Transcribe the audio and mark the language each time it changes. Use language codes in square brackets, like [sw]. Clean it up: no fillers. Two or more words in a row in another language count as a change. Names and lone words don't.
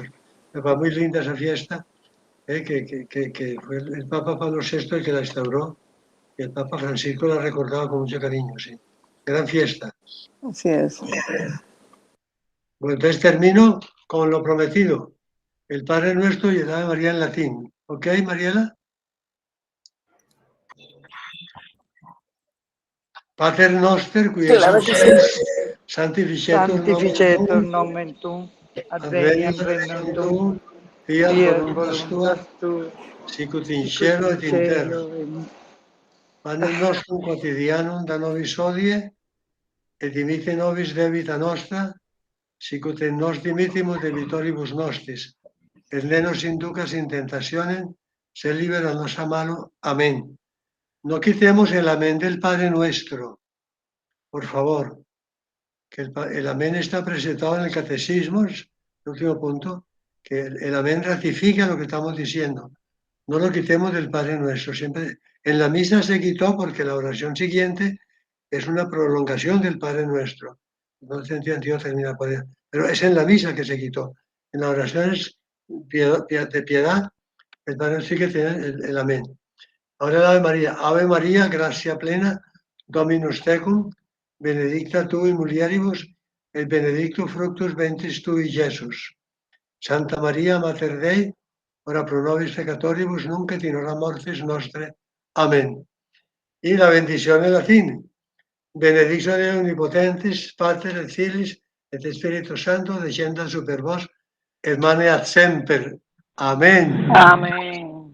[es] Me fue muy linda esa fiesta, que fue el Papa Pablo VI el que la instauró, y el Papa Francisco la recordaba con mucho cariño, sí. Gran fiesta. Así es. Bueno, entonces termino con lo prometido, el Padre Nuestro y el Ave María en latín. ¿Ok, Mariela? [la] Pater Noster, qui [es] Claro que sí. [la] Sanctificetur nomen tuum, adveniat regnum tuum, fiat voluntas tua, sicut in cielo et in terra. Panem nostrum quotidianum da nobis hodie, et dimitte nobis debita nostra, sicut et nos dimittimus debitoribus nostris, et ne nos inducas in tentationem, se libera nos a malo. [es] Amén. No quitemos el amén del Padre Nuestro, por favor, que el amén está presentado en el catecismo, es el último punto, que el amén ratifica lo que estamos diciendo. No lo quitemos del Padre Nuestro. Siempre en la misa se quitó porque la oración siguiente es una prolongación del Padre Nuestro. No sentido terminar por ella. Pero es en la misa que se quitó. En las oraciones de piedad, el Padre sí que tiene el amén. Ahora el Ave María. [la] Ave María, gracia plena, Dominus tecum, benedicta tu in mulieribus, et benedictus fructus ventris tui, Jesús. Santa María, Mater Dei, ora pro nobis peccatoribus, nunc et in hora mortis nostre. [es] Amén. Y la bendición en latín. [la] Benedicción de omnipotentis, Pater et Filis, et Spiritus Santo, descienda super vos, et maneat semper. [es] Amén. Amén.